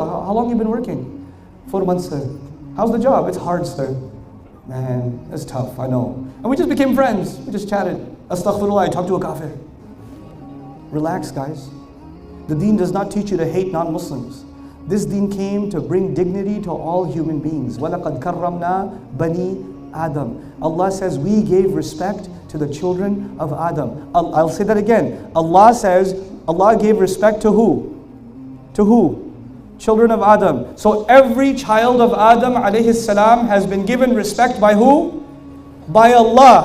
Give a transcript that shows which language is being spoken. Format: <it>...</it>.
<en>How long have you been working? 4 months, sir. How's the job? It's hard, sir. Man, it's tough, I know. And we just became friends. We just chatted. Astaghfirullah, I talked to a kafir. Relax, guys. The deen does not teach you to hate non-Muslims. This deen came to bring dignity to all human beings.</en> <ar>وَلَقَدْ كَرَّمْنَا بَنِي Adam.</ar> <en>Allah says we gave respect to the children of Adam. I'll say that again. Allah says Allah gave respect to who? To who? Children of Adam. So every child of Adam alayhi salam has been given respect by who? By Allah.</en>